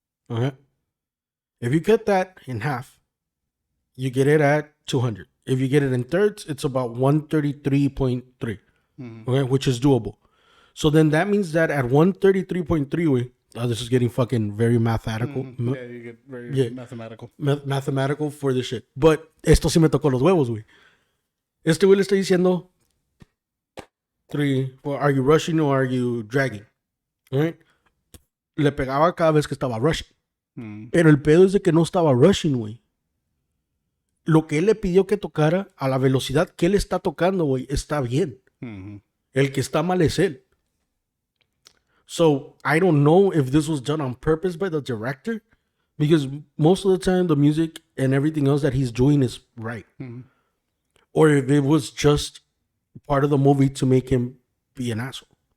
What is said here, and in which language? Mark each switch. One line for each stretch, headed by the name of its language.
English: Okay, if you cut that in half, you get it at 200. If you get it in thirds, it's about 133.3. Okay, which is doable. So then that means that at 133.3, this is getting fucking very mathematical. Yeah, you get very mathematical. Mathematical for this shit.
Spanish: But esto sí me tocó los huevos, güey. Este güey le está diciendo 3,
English: well, are you rushing or are you dragging? Right?
Spanish: Le pegaba cada vez que estaba rushing. Pero el pedo es de que no estaba rushing, güey. Lo que él le pidió que tocara a la velocidad que él está tocando, güey, está bien. El que está mal es él.
English: So I don't know if this was done on purpose by the director, because most of the time the music and everything else that he's doing is right. Or if it was just part of the movie to make him be an asshole.